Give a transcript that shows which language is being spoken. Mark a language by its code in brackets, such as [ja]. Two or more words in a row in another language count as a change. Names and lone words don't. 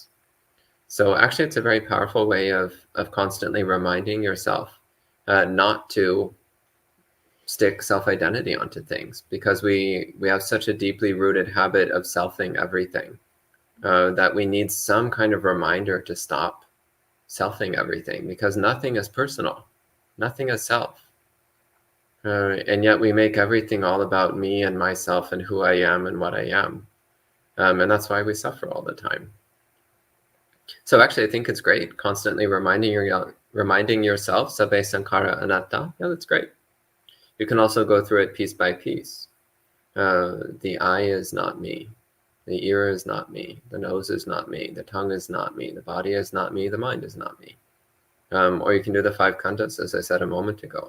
[en] So actually, it's a very powerful way of constantly reminding yourself not to stick self-identity onto things, because we have such a deeply rooted habit of selfing everything that we need some kind of reminder to stop selfing everything, because nothing is personal, nothing is self. And yet we make everything all about me and myself and who I am and what I am. And that's why we suffer all the time. So actually, I think it's great, constantly reminding yourself, [pi] sabbe sankhara anatta. [en] Yeah, that's great. You can also go through it piece by piece. The eye is not me. The ear is not me. The nose is not me. The tongue is not me. The body is not me. The mind is not me. Or you can do the 5 khandhas, as I said a moment ago.